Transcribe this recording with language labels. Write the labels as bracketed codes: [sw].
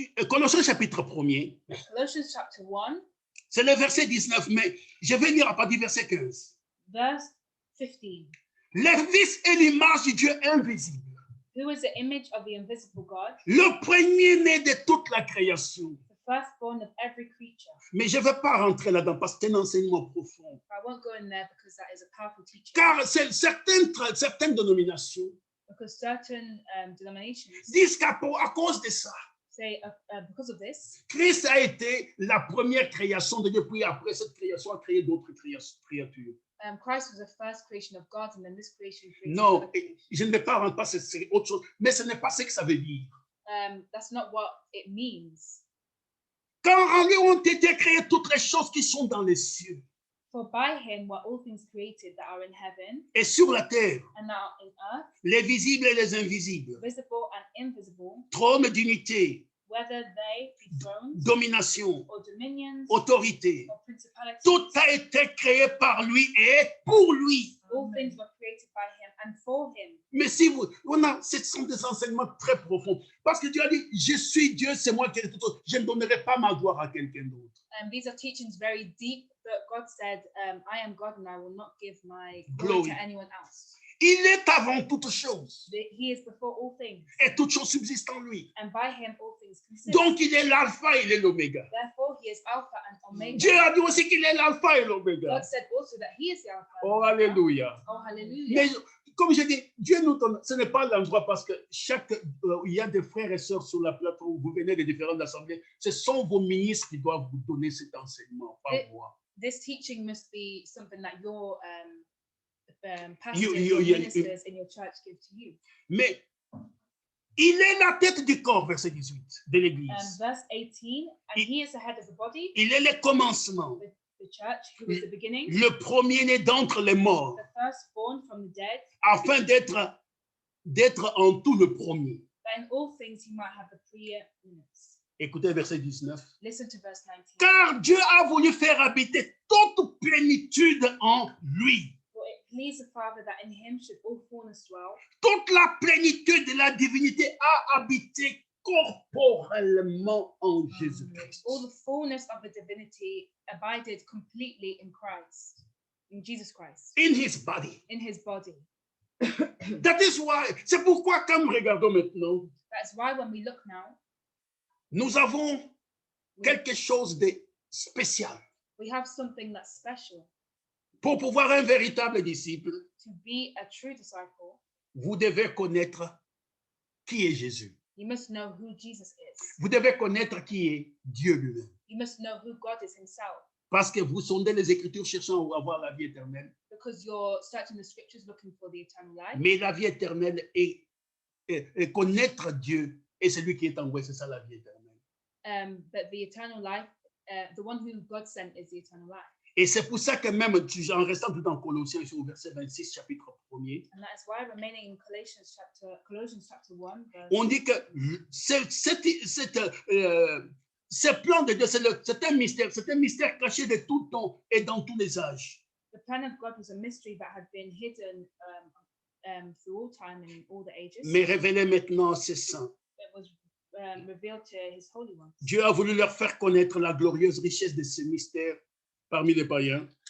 [fr] Colossiens chapitre 1er, [en] Colossians chapter 1, [fr] c'est le verset 19, mais je vais lire à partir du verset 15. [en] verse 15. [fr] Le Fils est l'image du Dieu invisible, [en] Who is the image of the invisible God, [fr] le premier-né de toute la création. [en] the firstborn of every creature. [fr] Mais je ne vais pas rentrer là-dedans parce que c'est un enseignement profond. [en] I won't go in there because that is a powerful teaching. [fr] Car certaines dénominations [en] Because certain denominations [fr] disent qu'à cause de ça, [en] say because of this, [fr] Christ a été la première création de Dieu, puis après cette création a créé d'autres créatures. [en] Christ was the first creation of God, and then this creation created [fr] Non, [en] other creatures. [fr] je ne vais pas rentrer, c'est autre chose, mais ce n'est pas ce que ça veut dire. [en] That's not what it means. [fr] Quand en lui ont été créées toutes les choses qui sont dans les cieux [en] For by him were all things created that are in heaven [fr] et sur la terre, [en] and that are in earth, [fr] les visibles et les invisibles, [en] visible and invisible, [fr] trône d'unité, [en] whether they be thrones [fr] domination, [en] or dominions [fr] autorité. [en] or principalities. [fr] Tout a été créé par lui et pour lui. [en] All things were created by him and for him. [fr] Mais si ce sont des enseignements très profonds. Parce que Dieu a dit, je suis Dieu, c'est moi qui ai tout autre. Je ne donnerai pas ma gloire à quelqu'un d'autre. [en] These are teachings very deep, but God said, I am God and I will not give my Glory. glory to anyone else. [fr] Il est avant toute chose. [en] He is before all things, [fr] Et toute chose subsiste en lui. [en] and by him all things consist. [fr] Donc il est l'alpha et il est l'oméga. [en] Therefore, he is Alpha and Omega. [fr] Dieu a dit aussi qu'il est l'alpha et l'oméga. [en] God said also that he is the Alpha. and Oh, Omega. alléluia. Oh, hallelujah. [fr] Mais comme je dis, Dieu nous donne, ce n'est pas l'endroit parce que il y a des frères et sœurs sur la plateforme, vous venez de différentes assemblées, ce sont vos ministres qui doivent vous donner cet enseignement, pas moi. [en] This teaching must be something that your pastors You- or you- ministers in your church give to you. [fr] Mais Il est la tête du corps, verset 18, de [en] And [fr] l'Église. [en] verse 18, and he is the head of the body, [fr] Il est le commencement, [en] the church, who is the beginning, [fr] le premier-né d'entre les morts, [en] the firstborn from the dead, [fr] afin d'être en tout le premier. [en] that in all things he might have the preeminence. [fr] Écoutez verset 19. [en] Listen to verse 19. [fr] Car Dieu a voulu faire habiter toute plénitude en lui. [en] For it pleased the Father that in him should all fullness dwell. [fr] Toute la plénitude de la divinité a habité corporellement en Jésus-Christ. [en] All the fullness of the divinity abided completely in Christ, in Jesus Christ, In his body. in his body. That is why, [fr] c'est pourquoi quand nous regardons maintenant, [en] That's why when we look now, [fr] nous avons quelque chose de spécial. [en] we have something that's special. [fr] Pour pouvoir un véritable disciple, [en] To be a true disciple, [fr] vous devez connaître qui est Jésus. [en] you must know who Jesus is. [fr] Vous devez connaître qui est Dieu lui-même. [en] You must know who God is himself. [fr] Parce que vous sondez les Écritures cherchant à avoir la vie éternelle. [en] Because you're searching the scriptures looking for the eternal life. [fr] Mais la vie éternelle est connaître Dieu et celui qui est en vous, c'est ça la vie éternelle. [en] But the eternal life, the one who God sent is the eternal life. [fr] Et c'est pour ça que même, en restant tout dans Colossiens, au verset 26, chapitre 1er, [en] And that is why remaining in Colossians chapter 1, verse, [fr] on dit que ce plan de Dieu, c'est un mystère caché de tout temps et dans tous les âges. [en] the plan of God was a mystery that had been hidden through all time and in all the ages. [fr] Mais révélé maintenant à ses saints. [en] It was revealed to his holy ones. [fr] Dieu a voulu leur faire connaître la glorieuse richesse de ce mystère parmi les païens.